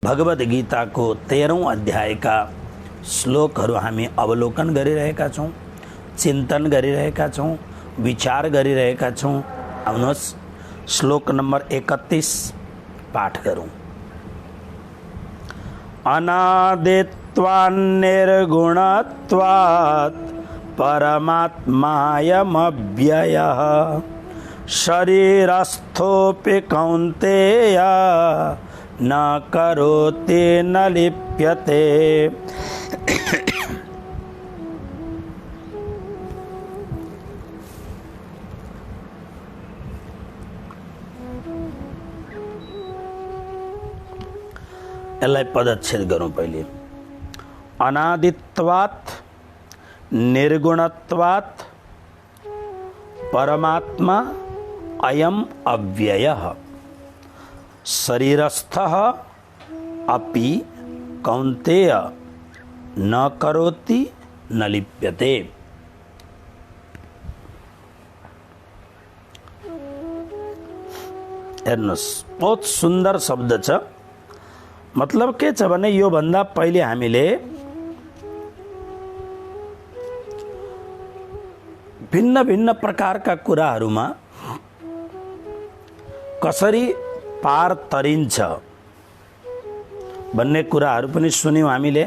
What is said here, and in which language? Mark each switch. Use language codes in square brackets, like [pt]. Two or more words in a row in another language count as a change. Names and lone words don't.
[ne] भगवद गीता को 13औं अध्याय का श्लोकहरू हामी अवलोकन गरिरहेका छौं, चिन्तन गरिरहेका छौं, विचार गरिरहेका छौं। आउनुहोस् श्लोक नम्बर 31 पाठ गरौं। [sa] अनादित्वान् निर्गुणत्वात् परमात्मायमव्ययः शरीरस्थोऽपि कौन्तेय न करोति न लिप्यते। [ne] यसलाई पदच्छेद गरौँ पहिले। [sa] अनादित्वात् निर्गुणत्वात् परमात्मा अयम अव्ययः शरीरस्थः अपि कौन्तेय न करोति न लिप्यते। [ne] हेर्नुस्, बहुत सुन्दर शब्द छ। मतलब के छ भने यो भन्दा पहिले हामीले भिन्न भिन्न प्रकारका कुराहरूमा कसरी पार तरिन्छ भन्ने कुराहरू पनि सुन्यौं हामीले।